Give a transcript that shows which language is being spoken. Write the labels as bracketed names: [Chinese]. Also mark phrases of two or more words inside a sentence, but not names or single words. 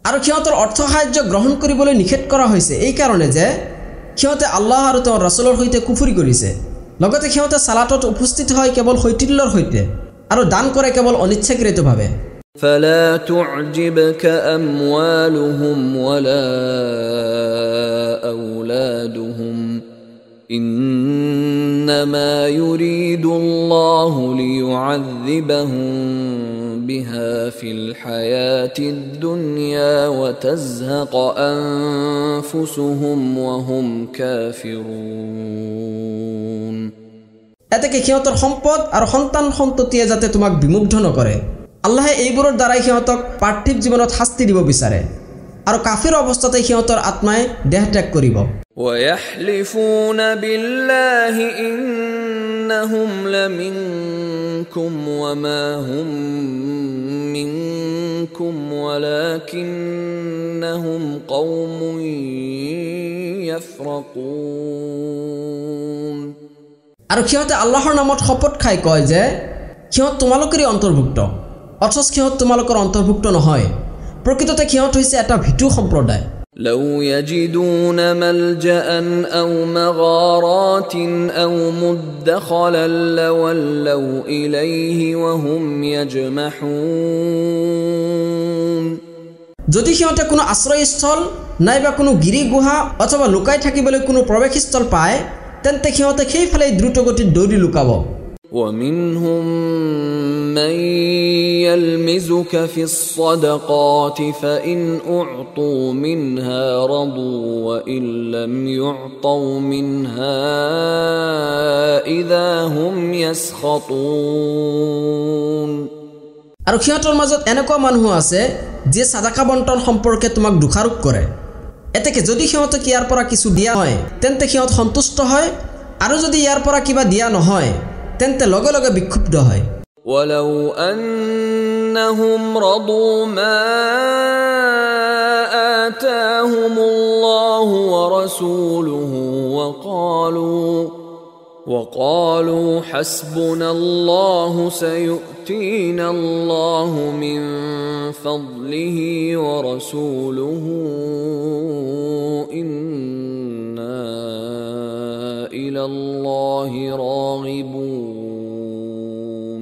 [Assamese] আৰু সিহঁতৰ অৰ্থ সাহায্য গ্ৰহণ কৰিবলৈ নিষেধ কৰা হৈছে এই কাৰণে যে সিহঁতে আল্লাহ আৰু তেওঁৰ ৰাছুলৰ সৈতে কুফৰি কৰিছে। লগতে সিহঁতে সালাতত উপস্থিত হয় কেৱল শৈথিল্যৰ সৈতে আৰু দান কৰে কেৱল অনিচ্ছাকৃতভাৱে। [Arabic] فلا تعجبك أموالهم ولا أولادهم إنما يريد الله ليعذبهم بها في الحياة الدنيا وتزهق أنفسهم وهم كافرون। [Assamese] এতেকে সিহঁতৰ সম্পদ আৰু সন্তান সন্ততিয়ে যাতে তোমাক বিমুগ্ধ নকৰে। আল্লাহে এইবোৰৰ দ্বাৰাই সিহঁতক পাৰ্থিৱ জীৱনত শাস্তি দিব বিচাৰে আৰু কাফিৰ অৱস্থাতে সিহঁতৰ আত্মাই দেহ ত্যাগ কৰিব। [Arabic] ويحلفون بالله إنهم لمنكم وما هم منكم ولكنهم قوم يفرقون। [Assamese] আৰু সিহঁতে আল্লাহৰ নামত শপত খাই কয় যে সিহঁত তোমালোকৰে অন্তৰ্ভুক্ত, অথচ সিহঁত তোমালোকৰ অন্তৰ্ভুক্ত নহয়। প্ৰকৃততে সিহঁত হৈছে এটা ভিতু সম্প্ৰদায়। [Arabic] لو يجدون ملجأ أو مغارات أو مدخلا لولوا إليه وهم يجمحون। [Assamese] যদি সিহঁতে কোনো আশ্ৰয়স্থল নাইবা কোনো গিৰি গুহা অথবা লুকাই থাকিবলৈ কোনো প্ৰৱেশস্থল পায় তেন্তে সিহঁতে সেইফালে দ্ৰুতগতিত দৌৰি লুকাব। [Arabic] ومنهم من يلمزك في الصدقات فإن أعطوا منها رضوا وإن لم يعطوا منها إذا هم يسخطون। [Assamese] আৰু সিহঁতৰ মাজত এনেকুৱা মানুহ আছে যে সাদাকা বণ্টন সম্পৰ্কে তোমাক দোষাৰোপ কৰে। এতেকে যদি সিহঁতক ইয়াৰ পৰা কিছু দিয়া হয় তেন্তে সিহঁত সন্তুষ্ট হয় আৰু যদি ইয়াৰ পৰা কিবা দিয়া নহয় তেন্তে লগে লগে বিক্ষুব্ধ হয়। [Arabic] ولو أنهم رضوا ما آتاهم الله ورسوله وقالوا حسبنا الله سيؤتينا الله من فضله ورسوله إنا إلى الله راغبون।